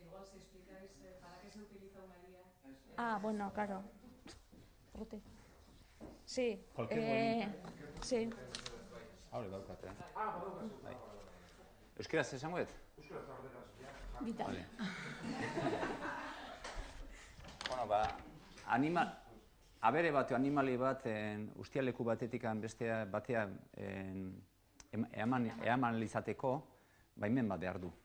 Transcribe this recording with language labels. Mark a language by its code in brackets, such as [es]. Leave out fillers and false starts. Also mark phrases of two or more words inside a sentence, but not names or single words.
[es] si explicáis para qué se utiliza una guía. Ah, bueno, claro. Urruti. Sí. Sí. [eu] Hau daukate. Euskaraz esango dut? Gita. [es] Vale. [eu] Bueno, abere bat, animali bat, ustialeku batetik bestea batea eaman izateko, baimen bat behar du.